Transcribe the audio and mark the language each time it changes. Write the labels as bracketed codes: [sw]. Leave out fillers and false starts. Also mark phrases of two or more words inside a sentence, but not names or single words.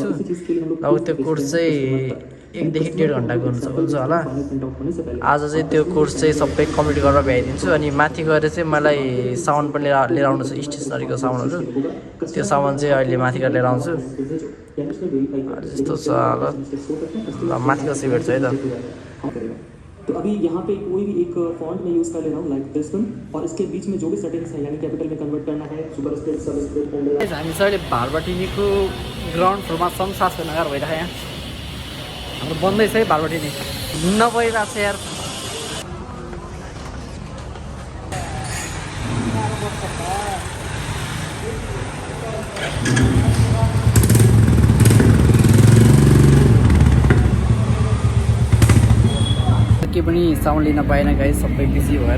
[ne] अब त्यो कोर्स चाहिँ 1 देखि 1.5 घन्टाको हुन्छ होला। आज चाहिँ त्यो कोर्स चाहिँ सबै कम्प्लिट गरेर भ्याइदिन्छु। अनि माथि गएर चाहिँ मलाई साउन्ड पनि लिएर आउनु छ, स्टेसनरीको साउन्डहरू। त्यो सामान चाहिँ अहिले माथि गएर लिएर आउँछु। जस्तो छ होला, ल माथि गएर भेट्छु है त। [hi] तो अभी यहाँ पे कोई भी एक फॉन्ट मैं यूज कर ले रहा हूँ, [en] like this one, [hi] और इसके बीच में जो भी सेटिंग्स है यानी कैपिटल में कन्वर्ट करना है, [en] super script, sub script, [ne] हामी चाहिँ अहिले भारबाटिनीको ग्राउन्ड फ्लोरमा छौँ। शासनगर भइरहेको यहाँ हाम्रो बन्दैछ है भारबाटिनी, हिँड्न गइरहेको छ यार। के पनि साउन्ड लिन पाएन गाइस, सबै बिजी भएर।